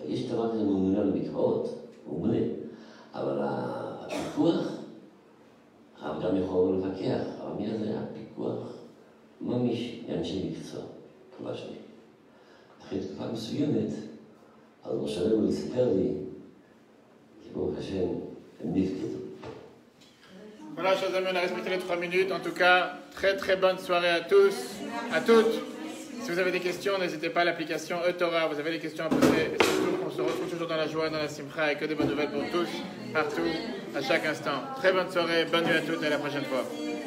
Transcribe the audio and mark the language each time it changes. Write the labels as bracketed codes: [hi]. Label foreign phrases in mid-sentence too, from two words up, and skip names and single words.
[he] יש דבר כזה ממונה על המקוואות, ממונה, אבל הפיקוח, הרב גם יכול לפקח, אבל מאז היה פיקוח ממש מאנשי מקצוע, כבר שני. אחרי תקופה מסוימת, אז ראש הרב סיפר לי, כי ברוך השם, הם נפקדו. [fr] Voilà, chers amis, on a respecté les 3 minutes. En tout cas, très très bonne soirée à tous, à toutes. Si vous avez des questions, n'hésitez pas à l'application eTorah. Vous avez des questions à poser. Et surtout, on se retrouve toujours dans la joie, dans la simcha, et que des bonnes nouvelles pour tous, partout, à chaque instant. Très bonne soirée, bonne nuit à toutes et à la prochaine fois.